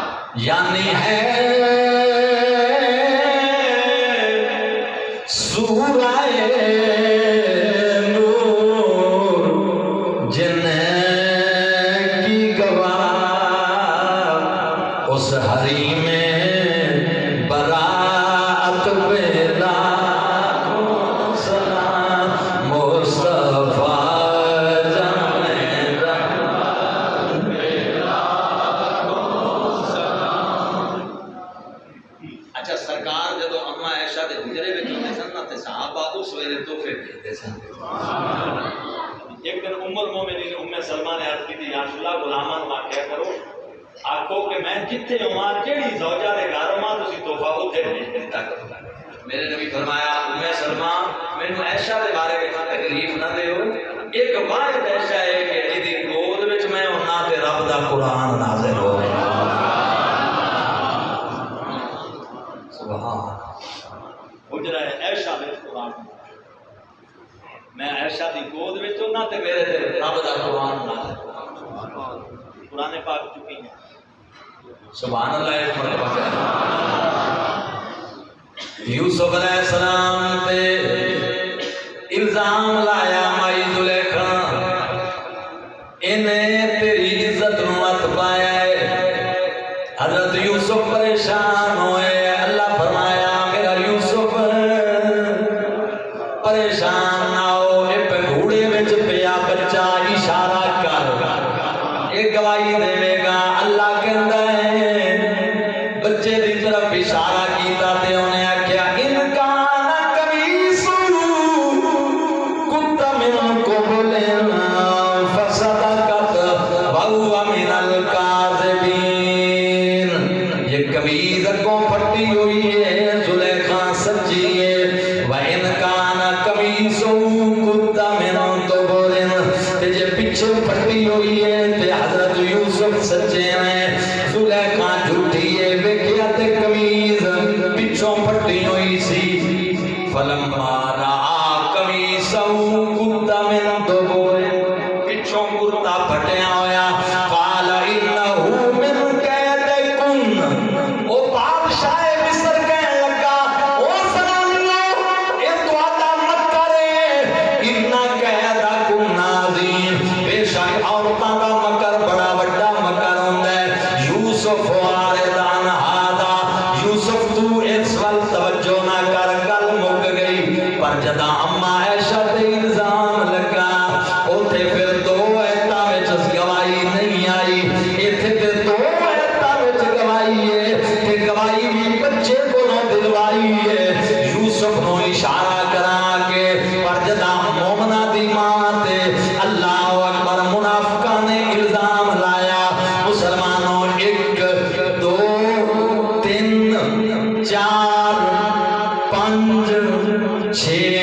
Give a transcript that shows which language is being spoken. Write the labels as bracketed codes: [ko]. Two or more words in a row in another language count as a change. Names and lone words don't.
[ur] یعنی ہے سورہ نور جن کی گواہ اس حریم براعت پہ لاکھوں سلام مصطفیٰ [pa] اچھا سرکار جدو اما عائشہ دے حجرے وچ ہوندے سن تے صحابہ اس ویلے تحفے بھیجدے سن۔ ایک دن ام المومنین ام سلمہ نے عرض کی تھی [ar] یا رسول اللہ [pa] غلامان واقعہ کرو آکھو کہ میں جتھے ہوواں جیڑی زوجہ دے گھر ہوواں تسی تحفہ اوتھے بھیج دیتا کرو۔ میرے نبی فرمایا ام سلمہ مینوں عائشہ دے بارے وچ تکلیف نہ دیو، ایک واحد عائشہ ہے کہ جدی گود وچ میں ہونا تے رب دا قرآن نازل ہو حجرہ عائشہ وچ قرآن میں عائشہ دی گود وچ ہونا تے میرے تے رب دا قرآن نازل قرآن پاک چکی ہے [ar] سبحان اللہ [pa] ایک مرتبہ [ar] یوسف علیہ السلام [pa] پہ الزام لایا مائی زلیخا انہیں تیری عزت نو مت پایا ہے۔ حضرت یوسف پریشان ہوئے، اللہ فرمایا میرا یوسف پریشان نہ ہو، ایک گھوڑے وچ پیا بچہ اشارہ کر ایک گواہی دے گا۔ اللہ کہندا ہے بچے دی طرف اشارہ کیتا تے انہیں آکھیا [ar] ان کان قمیصہ قد من قبل فصدقت وهو من الكاذبین، [ur] یہ قمیض کو پھٹی ہوئی ہے زلیخا سچی ہے۔ [ar] وَإِنْ كَانَ قَمِيصُهُ قُدَّ مِنْ دُبُرٍ، [pa] تے جے پیچھے پھٹی ہوئی ہے تے حضرت یوسف سچے ہیں، زلیخا جھوٹی ہے ویکھیا تے قمیض پیچھوں پھٹی ہوئی سی۔ [ar] فَلَمَّا رَأَىٰ قَمِيصَهُ قُدَّ مِنْ دُبُرٍ، [pa] پیچھوں کرتا پھٹیا ہویا، [ar] قَالَ إِنَّهُ مِنْ كَيْدِكُنَّ، [pa] او بادشاہ مصر کہنے لگا او سنانیو اے تہاڈا مکر ہے، [ar] اِنَّ كَيْدَكُنَّ عَظِيمٌ، [pa] بے شک عورتاں دا مکر بڑا وڈا مکر ہوندا ہے۔ [ar] یوسف عارض عن ھذا، [pa] یوسف تو اس ول توجہ نہ کر، گل مک گئی۔ پر جدا اما عائشہ تے الزام لگا اوتھے پھر دو ایتاں وچ گواہی نہیں آئی، ایتھے تے دو ایتاں وچ گواہی ہے تے گواہی بھی بچے کولوں دلوائی ہے۔ یوسف نو اشارہ کرا کے پر جدا مومنہ دی ماں تے [ar] اللہ اکبر [pa] منافقاں نے الزام لایا، مسلمانوں ایک دو تین چار پانچ چھ